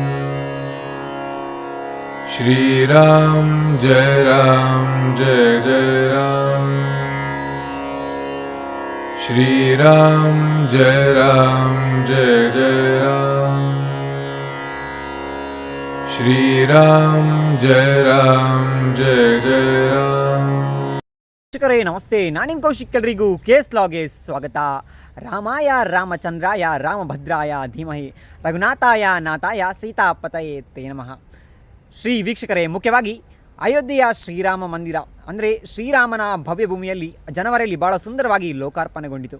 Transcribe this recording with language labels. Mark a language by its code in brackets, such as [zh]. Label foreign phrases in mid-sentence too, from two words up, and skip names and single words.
[hi] श्री राम जय जय राम। श्री राम जय जय राम। श्री राम जय जय राम। [kn] ವೀಕ್ಷಕರೇ ನಮಸ್ತೆ, ನಾನು ನಿಮ್ಮ ಕೌಶಿಕ್. ಎಲ್ರಿಗೂ ಕೇಸ್ ಲಾಗೆ ಸ್ವಾಗತ. [sa] ರಾಮಾಯ ರಾಮಚಂದ್ರಾಯ ರಾಮಭದ್ರಾಯ ಧೀಮಹಿ ರಘುನಾಥಾಯ ನಾಥಾಯ ಸೀತಾಪತಯೇ ತೇ ನಮಃ. [kn] ಶ್ರೀ ವೀಕ್ಷಕರೇ, ಮುಖ್ಯವಾಗಿ ಅಯೋಧ್ಯೆಯ ಶ್ರೀರಾಮ ಮಂದಿರ ಅಂದರೆ ಶ್ರೀರಾಮನ ಭವ್ಯ ಭೂಮಿಯಲ್ಲಿ ಜನವರಿಯಲ್ಲಿ ಭಾಳ ಸುಂದರವಾಗಿ ಲೋಕಾರ್ಪಣೆಗೊಂಡಿತು.